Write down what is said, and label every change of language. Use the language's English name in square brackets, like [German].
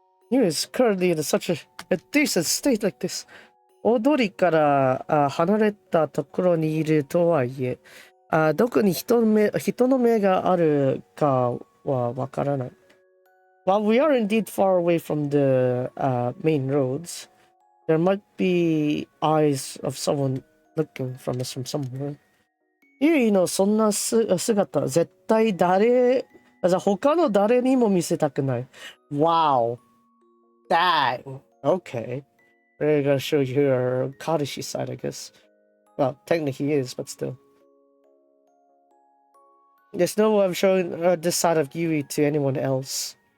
[English] Yugi is currently in such a decent state like this. [Japanese] 踊りから離れたところにいるとはいえ、どこに人の目があるかはわからない。 [English] While we are indeed far away from the main roads, there might be eyes of someone looking from us from somewhere. [Japanese] ユイのそんな姿、絶対他の誰にも見せたくない。 [English] Wow! Dang! Okay. We're gonna show you her Kadashi side, I guess. Well, technically he is, but still. There's no way I'm showing this side of Yui to anyone else.